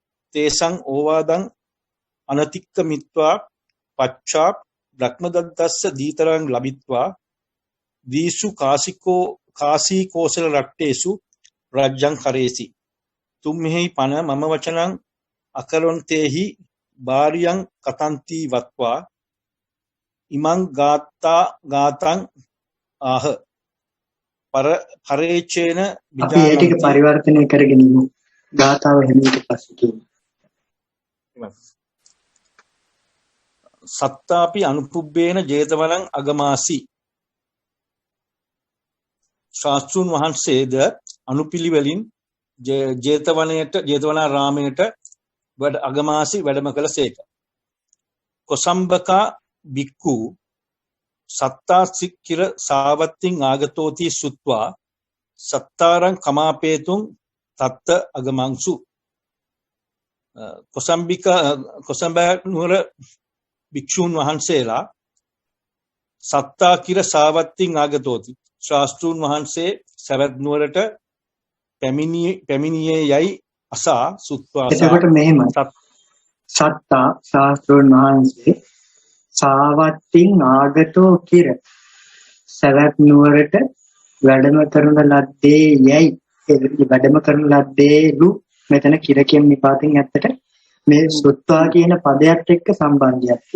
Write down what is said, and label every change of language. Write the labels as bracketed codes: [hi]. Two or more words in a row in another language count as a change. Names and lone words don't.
[pi] තේසං ඕවාදං අනතික්කමිත්වා පච්චා බ්‍රහ්මදත්තස්ස දීතරං ලබිත්වා දීසු කාසී කෝසල රට්ටේසු රජ්ජං කරේසි තුම්හෙහි පන මම වචනං අකරොන්තේහි බාරියං කතන්ති වත්වා ඉමං ගාතං ආහ පරේචේන [si] අපි ඒ ටික පරිවර්තනය කරගෙන ඉමු. ගාථාව හැමීට පස්සේ කියමු. [pi] සත්තාපි අනුපුබ්බේන ජේතවනං අගමාසි [si] ශාස්ත්‍රුන් වහන්සේද අනුපිළිවෙලින් ජේතවනාරාමයට අගමාසි වැඩම කළසේක. [pi] කොසම්බකා බික්කු සත්තාසික්කිර සාවත්තින් ආගතෝති සුත්වා සත්තාරං කමාපේතුන් තත්ත අගමංසු. [si] කොසම්බ නුවර භික්ෂූන් වහන්සේලා [pi] සත්තාකිර සාවත්තින් ආගතෝති [si] ශාස්ත්‍රූන් වහන්සේ සවැත් නුවරට පැමිණියේ යයි අසා සුත්වා. එතකොට මෙහෙම සත්තා ශාස්ත්‍රූන් වහන්සේ [pi] සාවත්තින් ආගතෝ කිර [si] සවැත් නුවරට වැඩම කරන ලද්දේ යයි වැඩම කරන ලද්දේලු මෙතන කිර කියන නිපාතෙන් ඇත්තට මේ සුත්වා කියන පදයට එක්ක සම්බන්ධයක් තියෙනවා.